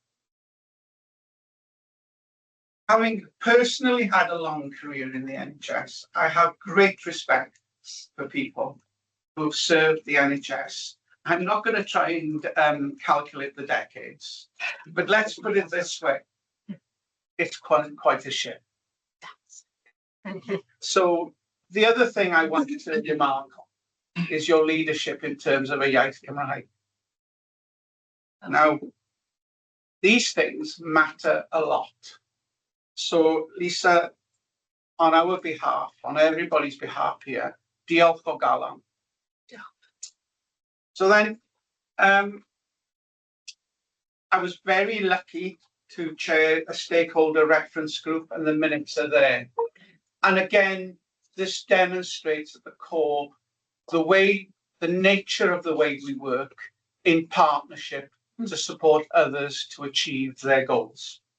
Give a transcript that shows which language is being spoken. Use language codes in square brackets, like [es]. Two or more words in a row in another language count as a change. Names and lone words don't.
[en] Having personally had a long career in the NHS, I have great respect for people who have served the NHS. I'm not going to try and calculate the decades, but let's put it this way. It's quite a shit. So the other thing I wanted to remark on is your leadership in terms of [cy] a iaith Cymraeg. [en] Now, these things matter a lot. So, Lisa, on our behalf, on everybody's behalf here, [cy] diolch o galon. [en] So then, I was very lucky to chair a stakeholder reference group, and the minutes are there. And again, this demonstrates at the core the nature of the way we work in partnership to support others to achieve their goals.